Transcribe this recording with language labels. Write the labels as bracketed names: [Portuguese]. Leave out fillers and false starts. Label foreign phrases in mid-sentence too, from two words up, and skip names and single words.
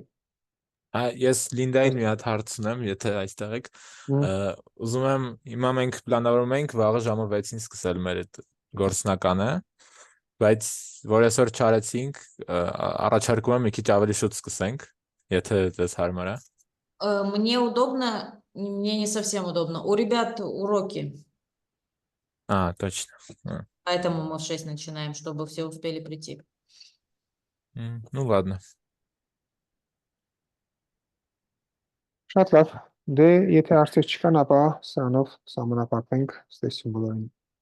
[Armenian] Ես Լինդային մի հատ հարց ունեմ, եթե այստեղ եք։ Ուզում եմ, հիմա մենք պլանավորում ենք վաղը ժամը 6-ին սկսել մեր այդ գործնականը, Բայց որ այսօր չարեցինք, առաջարկում եմ մի քիչ ավելի շուտ սկսենք, եթե դες հարմար է։ [Russian] Мне удобно, мне не совсем удобно. У ребят уроки, Точно։ поэтому мы в 6 начинаем, чтобы все успели прийти. Ну ладно։ [Armenian] Շատ լավ։ Դե եթե հարցեր չկան, ապա սրանով սահմանափակենք, ստեսություն բոլորին։